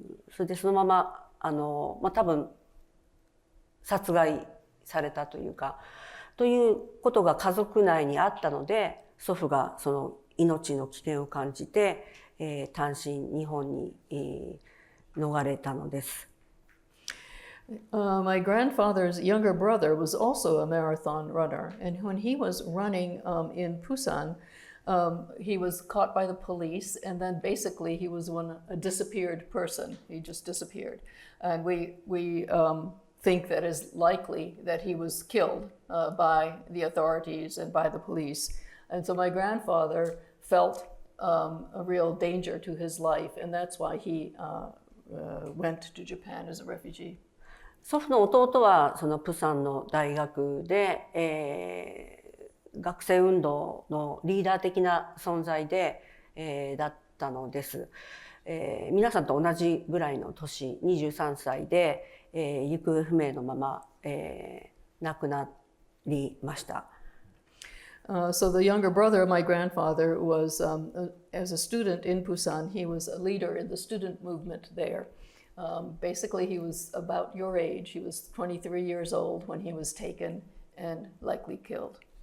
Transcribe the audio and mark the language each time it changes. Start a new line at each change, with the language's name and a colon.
Japanese: それでそのまま多分殺害されたというか、ということが家族内にあったので、祖父がその命の危険を感じて、単身日本に、逃れたのです。
English: My grandfather's younger brother was also a marathon runner, and when he was running in Busan, he was caught by the police, and then basically he was a disappeared person. He just disappeared, and we think that is likely that he was killed by the authorities and by the police. And so my grandfather felt a real danger to his life, and that's why he went to Japan as a refugee.
Japanese: 祖父の弟はそのプサンの大学で、学生運動のリーダー的な存在で、だったのです。皆さんと同じぐらいの年、23歳で、行方不明のまま、亡くなりました。
English: So the younger brother of my grandfather was, as a student in Busan, he was a leader in the student movement there. Basically, he was about your age. He was 23 years old when he was taken and likely killed.